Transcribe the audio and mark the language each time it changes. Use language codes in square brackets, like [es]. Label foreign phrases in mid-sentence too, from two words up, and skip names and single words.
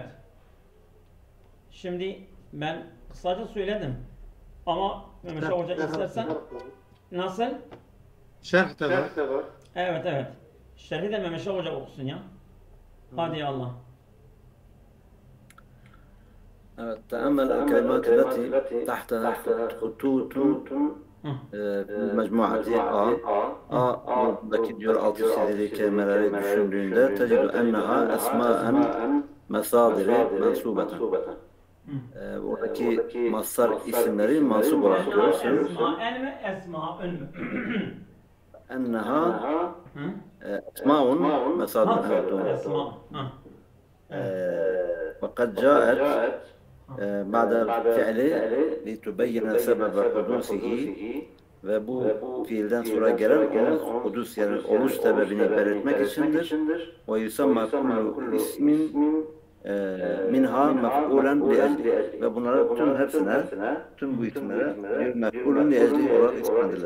[tr] Şimdi ben kısaca söyledim. Ama Mehmet Hoca istersen nasıl? Şerh de var. Evet. Şerhi de Mehmet Hoca okusun ya. Hadi Allah. Evet. [ar] تأمل الكلمات التي تحتها خطوط mecmuati [tr] buradaki diyor altı çizili kelimeleri düşündüğünde [ar] تجد أنها أسماء مصادر منصوبة. [tr] Buradaki masar isimleri mansub olarak görürsünüz. Esma'un mü? [ar] أنها أسماء مصادر. [tr] Esma'un. [ar] وقد جاءت بعد الفعل لتبين سبب حدوثه [tr] ve bu fiilden sonra gelen onun hudus yani oluş sebebini belirtmek içindir. [ar] ويسمى كل اسم منها مفعولا لأجله [tr] ve bunlara tüm hepsine tüm bu isimlere bir [ar] مفعولا لأجله [tr] olarak isimlendirilir.